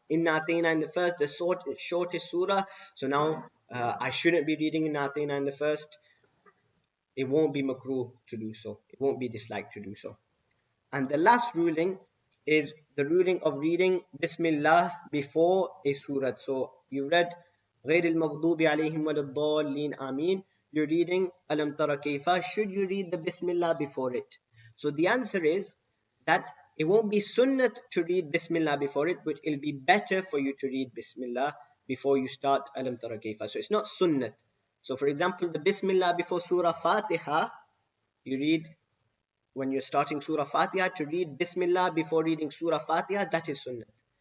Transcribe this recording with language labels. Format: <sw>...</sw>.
<en>Inna Atayna in the first, the shortest surah, so now I shouldn't be reading Inna Atayna in the first. It won't be makruh to do so. It won't be disliked to do so. And the last ruling is the ruling of reading Bismillah before a surah. So you read</en> <ar>غير المغضوب عليهم ولا الضالين آمين.</ar> <en>You're reading Alam Tara Kayfa. Should you read the Bismillah before it? So the answer is that it won't be sunnat to read Bismillah before it, but it'll be better for you to read Bismillah before you start Alam Tara Kayfa. So it's not sunnat. So for example, the Bismillah before Surah Fatiha, you read when you're starting Surah Fatiha, to read Bismillah before reading Surah Fatiha, that is Sunnat.</en>